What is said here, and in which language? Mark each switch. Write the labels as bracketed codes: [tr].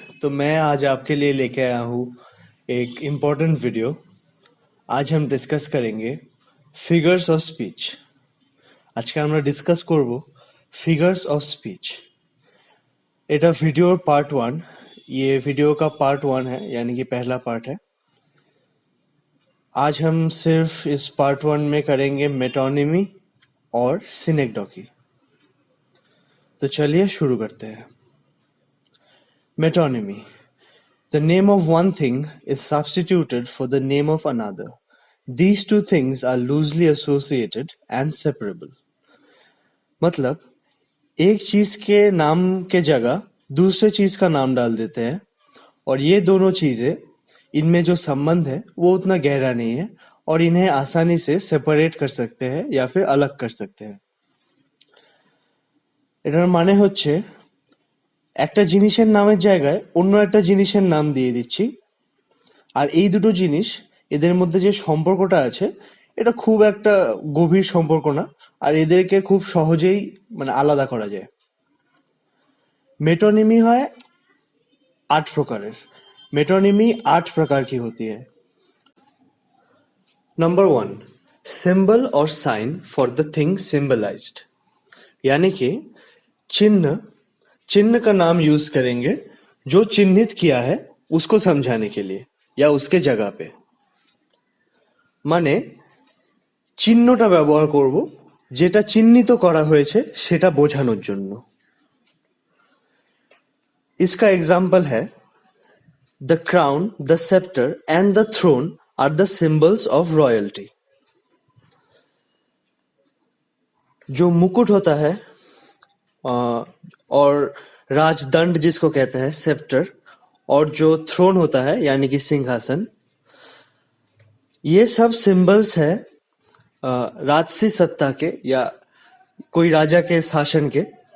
[hi] तो मैं आज आपके लिए लेके आया हूँ एक इम्पोर्टेंट वीडियो। आज हम डिस्कस करेंगे फिगार्स ऑफ स्पीच। [bn] আজকে আমরা ডিসকাস করব फिगर्स ऑफ स्पीच। এটা [hi] वीडियो पार्ट 1। ये वीडियो का पार्ट 1 है, यानी कि पहला पार्ट है। आज हम सिर्फ इस पार्ट 1 में करेंगे मेटोनिमी और सिनेक्डोकी। तो चलिए शुरू करते हैं। Metonymy: [en] The name of one thing is substituted for the name of another. These two things are loosely associated and separable. [hi] मतलब एक चीज के नाम के जगह दूसरे चीज का नाम डाल देते हैं, और ये दोनों चीजें, इनमें जो संबंध है वो उतना गहरा नहीं है, और इन्हें आसानी से सेपरेट कर सकते हैं या फिर अलग कर सकते हैं। [bn] এটার মানে হচ্ছে একটা জিনিসের নামের জায়গায় অন্য একটা জিনিসের নাম দিয়ে দিচ্ছি, আর এই দুটো জিনিস, এদের মধ্যে যে সম্পর্কটা আছে এটা খুব একটা গভীর সম্পর্ক না, আর এদেরকে খুব সহজেই আলাদা করা যায়। [hi] मेटोनिमी है 8 प्रकारेर। मेटोनिमी 8 प्रकार की होती है। नंबर 1, [en] symbol और sign for the thing symbolised, [hi] यानी कि चिन्ह का नाम यूज करेंगे जो चिन्हित किया है उसको समझाने के लिए या उसके जगह पे। [bn] মানে চিহ্নটা ব্যবহার করব যেটা চিহ্নিত করা হয়েছে সেটা বোঝানোর জন্য। [hi] इसका एग्जाम्पल है [en] The crown, the sceptre and the throne are the symbols of royalty. [hi] जो मुकुट होता है और राजदंड जिसको कहते हैं सेप्टर, और जो थ्रोन होता है यानी कि सिंहासन, ये सब सिंबल्स है राजसी सत्ता के या कोई राजा के शासन के।